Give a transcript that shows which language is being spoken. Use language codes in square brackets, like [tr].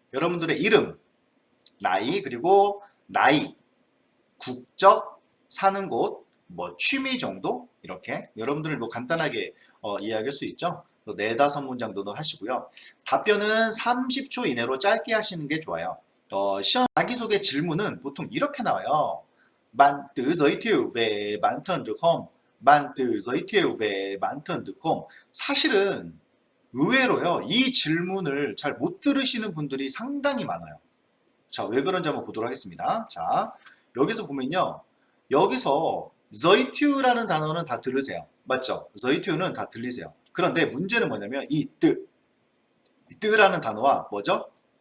[ko] 여러분들의 이름, 나이, 그리고 나이, 국적, 사는 곳, 뭐 취미 정도 이렇게 여러분들 뭐 간단하게 이해할 수 있죠. 4-5문장 정도 하시고요. 답변은 30초 이내로 짧게 하시는 게 좋아요. 시험 자기소개 질문은 보통 이렇게 나와요. [vi] Bạn tự giới thiệu về bản thân được không? Bạn tự giới thiệu về bản thân được không? [ko] 사실은 의외로요. 이 질문을 잘 못 들으시는 분들이 상당히 많아요. 자, 왜 그런지 한번 보도록 하겠습니다. 자, 여기서 보면요. 여기서 저이튜라는 단어는 다 들으세요. 맞죠? 저이튜는 다 들리세요. 그런데 문제는 뭐냐면 이 뜨라는 단어와 뭐죠?